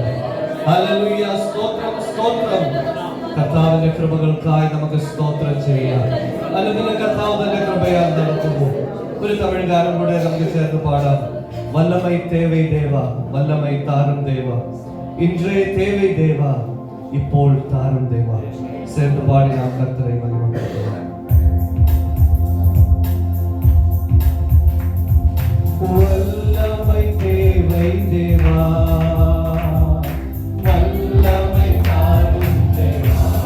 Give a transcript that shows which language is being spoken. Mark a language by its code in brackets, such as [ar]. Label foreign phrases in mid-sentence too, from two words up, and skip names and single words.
[ml] ഹല്ലേലൂയ, സ്തോത്രം, സ്തോത്രം. കർത്താവിന്റെ കൃപകൾക്കായി നമുക്ക് സ്തോത്രം ചെയ്യാം. അല്ലെങ്കിൽ കർത്താവ് തന്റെ കൃപയാൽ നടത്തുന്നു. ഒരു തമിഴ് ഗാനം കൂടെ നമുക്ക് ചേർന്ന് പാടാം. [ta] வல்லமை தேவை தேவா, வல்லமை தாரும் தேவா, ഇன்றே தேவை தேவா, இப்போது தாரும் தேவா. சேர்ந்து பாடி நாம் கர்த்தரை மகிமைப்படுத்துவோம். வல்லமை தேவை தேவா, வல்லமை தாரும் தேவா,